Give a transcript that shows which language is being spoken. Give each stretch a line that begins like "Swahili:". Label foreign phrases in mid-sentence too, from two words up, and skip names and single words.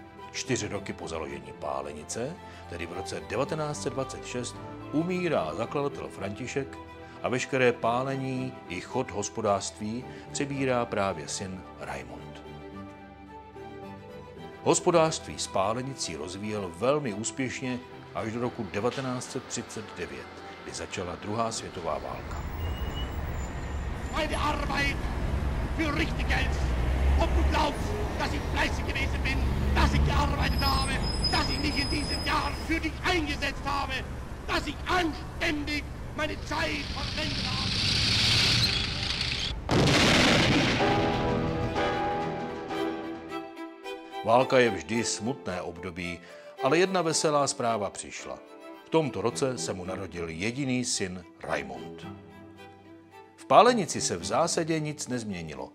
Czech: 4 roky po založení pálenice, tedy v roce 1926, umírá zakladatel František a veškeré pálení i chod hospodářství přebírá právě syn Raimund. Hospodářství s pálenicí rozvíjel velmi úspěšně až do roku 1939, kdy začala druhá světová válka.
German: Meine Arbeit für richtig Geld. Ob du glaubst, dass ich fleißig gewesen bin, dass ich gearbeitet habe, dass ich mich in diesen Jahren für dich eingesetzt habe, dass ich anständig meine Zeit verwendet habe.
Czech: Válka je vždy smutné období, ale jedna veselá zpráva přišla. V tomto roce se mu narodil jediný syn Raimund. V pálenici se v zásadě nic nezměnilo.